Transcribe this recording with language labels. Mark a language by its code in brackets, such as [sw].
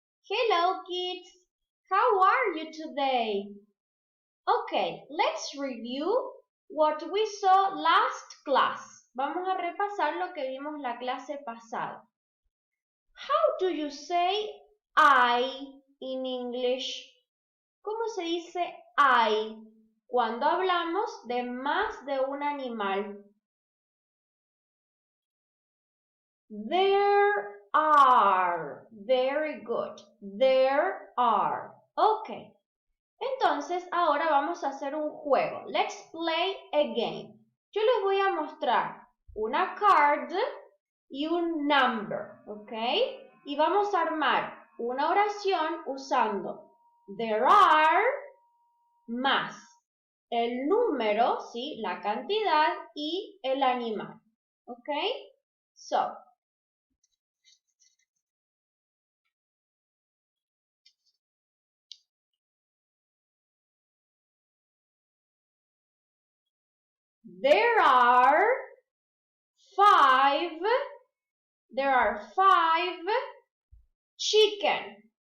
[en] Hello kids, how are you today? Okay, let's review what we saw last class. [es] Vamos a repasar lo que vimos la clase pasada. [en] How do you say I in English? [es] ¿Cómo se dice I cuando hablamos de más de un animal? [en] There are. Very good. There are. Okay. [es] Entonces, ahora vamos a hacer un juego. [en] Let's play a game. [es] Yo les voy a mostrar una card y un number, ¿ok? Y vamos a armar una oración usando [en] there are [es] más el número, ¿sí? La cantidad y el animal, ¿ok? [en] So, there are five chicken.